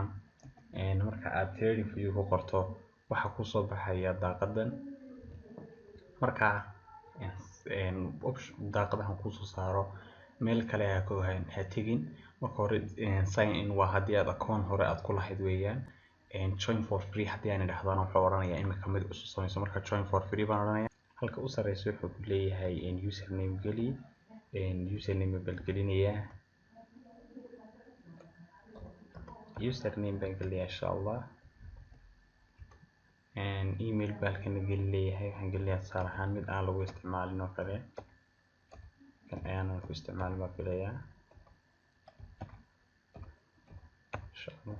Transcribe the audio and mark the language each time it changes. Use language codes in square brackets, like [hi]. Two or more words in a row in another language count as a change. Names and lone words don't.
[so] marka aad TradingView ku qorto waxa ku soo baxaya daaqadan. marka daaqadahan ku soo saaro meel kale ha ku tegin. marka hore [en] sign in [so] waa haddii aad account hore aad ku lahayd weeyaan. [en] join for free [so] haddii aan idhaahdana wuxuu oranayaa imika mid cusub samayso. marka [en] join for free [so] baan oranayaa. halka u sareysa wuxuu ku leeyahay username geli. username baan gelinayaa. username baan gelinayaa [ar] إن شاء الله. [so] email baan kana gelinayaa. waxaan gelinayaa tusaale ahaan mid aan lagu isticmaalin oo kale. kan ayaan ku isticmaalin baan filayaa [ar] إن شاء الله.